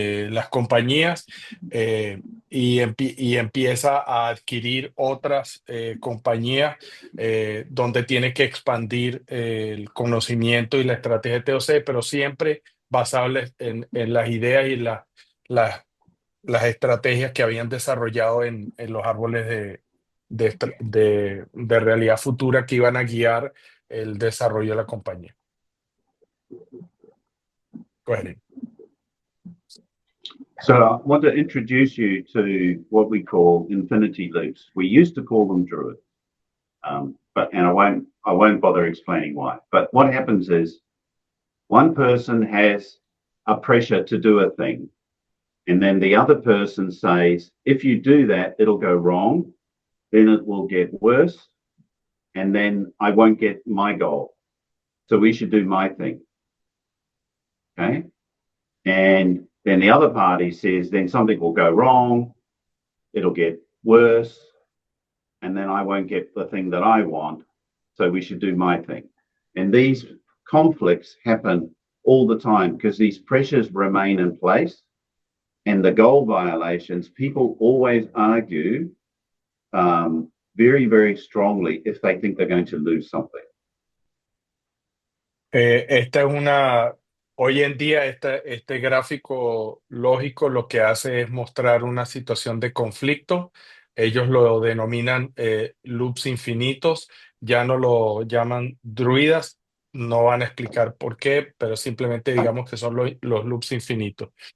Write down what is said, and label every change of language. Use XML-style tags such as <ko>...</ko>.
<es>las compañías y empieza a adquirir otras compañías donde tiene que expandir el conocimiento y la estrategia de TOC, pero siempre basado en las ideas y las estrategias que habían desarrollado en los árboles de realidad futura que iban a guiar el desarrollo de la compañía.</es> <en>Go ahead. So I want to introduce you to what we call infinity loops. We used to call them Druid, and I won't bother explaining why. But what happens is one person has a pressure to do a thing. And then the other person says, if you do that, it'll go wrong, then it will get worse, and then I won't get my goal. So we should do my thing. Okay? And then the other party says, then something will go wrong, it'll get worse, and then I won't get the thing that I want. So we should do my thing. And these conflicts happen all the time because these pressures remain in place. And the goal violations, people always argue very, very strongly if they think they're going to lose something.</en> <es>Esta es una, hoy en día este gráfico lógico lo que hace es mostrar una situación de conflicto. Ellos lo denominan loops infinitos, ya no lo llaman druidas, no van a explicar por qué, pero simplemente digamos que son los loops infinitos.</es>